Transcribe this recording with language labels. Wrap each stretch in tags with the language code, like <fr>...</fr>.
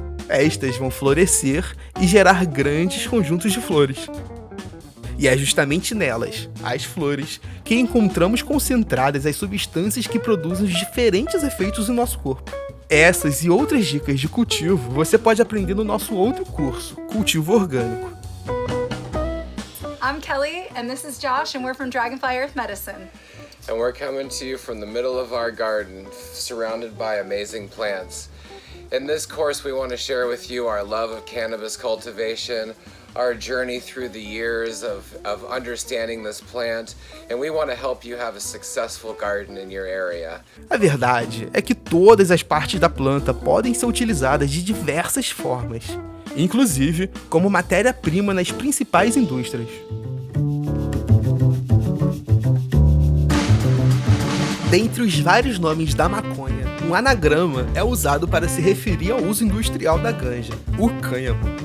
<pt>Estas vão florescer e gerar grandes conjuntos de flores. E é justamente nelas, as flores, que encontramos concentradas as substâncias que produzem os diferentes efeitos no nosso corpo. Essas e outras dicas de cultivo você pode aprender no nosso outro curso, Cultivo Orgânico.</pt> <en>I'm Kelly, and this is Josh, and we're from Dragonfly Earth Medicine. And we're coming to you from the middle of our garden, surrounded by amazing plants. In this course, we want to share with you our love of cannabis cultivation, our journey through the years of understanding this plant, and we want to help you have a successful garden in your area.</en> <pt>A verdade é que todas as partes da planta podem ser utilizadas de diversas formas, inclusive como matéria-prima nas principais indústrias. Dentre os vários nomes da maconha, um anagrama é usado para se referir ao uso industrial da ganja, o cânhamo.</pt>